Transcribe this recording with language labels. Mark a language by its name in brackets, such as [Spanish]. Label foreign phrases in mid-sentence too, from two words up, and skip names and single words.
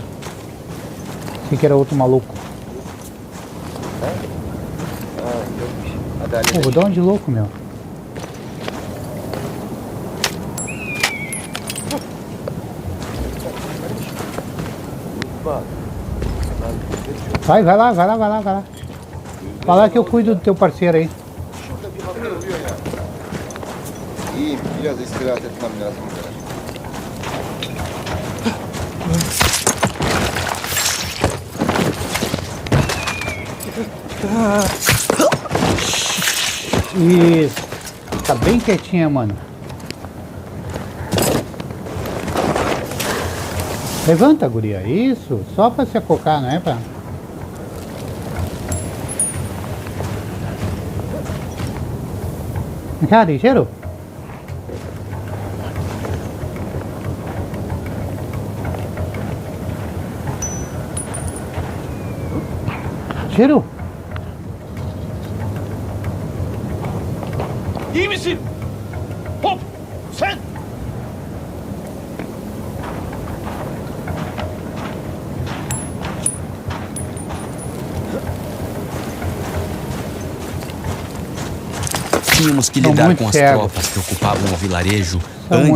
[Portuguese] Pensei que era outro maluco. Pô, vou dar um de louco, meu. Vai lá. Vai lá que eu cuido do teu parceiro aí. [Turkish] İyiyim. Biraz istirahat etmem lazım. [Portuguese] Isso. Tá bem quietinha, mano. Levanta, guria. Isso. Só pra se acocar, não é pra... Vem cá, ligeiro. Ligeiro. [Turkish] İyi misin? Hop! Sen! [Portuguese] Tínhamos que São lidar muito com as cegos. tropas que ocupavam o vilarejo São muito